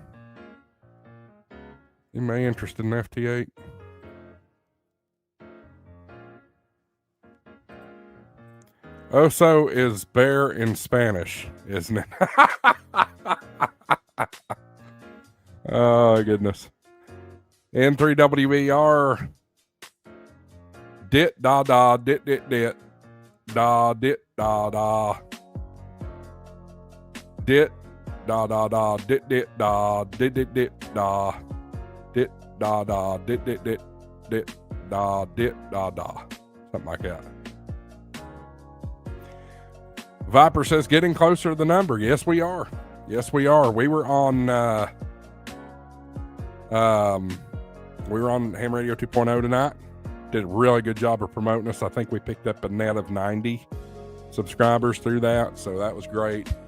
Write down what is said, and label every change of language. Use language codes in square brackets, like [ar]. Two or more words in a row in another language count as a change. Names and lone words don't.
[en] Anybody interested in FT8? Oso is bear in Spanish, isn't it? Oh, goodness. N3WER. Dit da da, dit dit dit. Da dit da da. Dit da da da, dit dit da, dit dit dit da. Dit da da, dit dit dit, dit da, dit da da. Something like that. Viper says getting closer to the number. Yes, we are. Yes, we are. We were on Ham Radio 2.0 tonight. Did a really good job of promoting us. I think we picked up a net of 90 subscribers through that, so that was great.